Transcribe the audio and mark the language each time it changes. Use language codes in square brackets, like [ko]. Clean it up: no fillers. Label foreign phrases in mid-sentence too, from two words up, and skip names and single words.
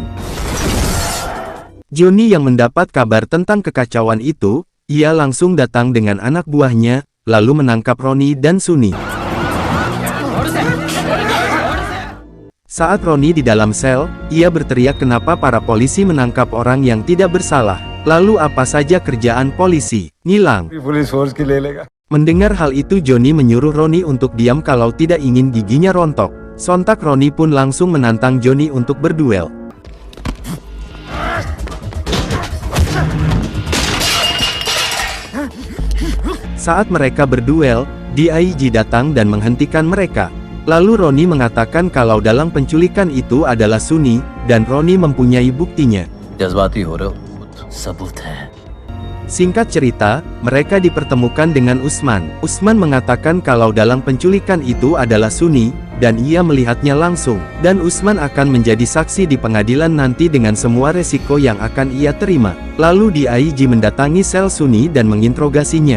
[id] Johnny yang mendapat kabar tentang kekacauan itu, ia langsung datang dengan anak buahnya, lalu menangkap Roni dan Suni. Saat Roni di dalam sel, ia berteriak kenapa para polisi menangkap orang yang tidak bersalah. Lalu apa saja kerjaan polisi? Ngilang. [en] police force [hi] की ले लेगा [id] Mendengar hal itu Johnny menyuruh Roni untuk diam kalau tidak ingin giginya rontok. Sontak Roni pun langsung menantang Johnny untuk berduel. Saat mereka berduel, DIG datang dan menghentikan mereka. Lalu Roni mengatakan kalau dalam penculikan itu adalah Suni, dan Roni mempunyai buktinya. [hi] जज्बाती हो रहे हो सबूत है [id] Singkat cerita, mereka dipertemukan dengan Usman. Usman mengatakan kalau dalam penculikan itu adalah Suni, dan ia melihatnya langsung. Dan Usman akan menjadi saksi di pengadilan nanti dengan semua resiko yang akan ia terima. Lalu DIG mendatangi sel Suni dan menginterogasinya.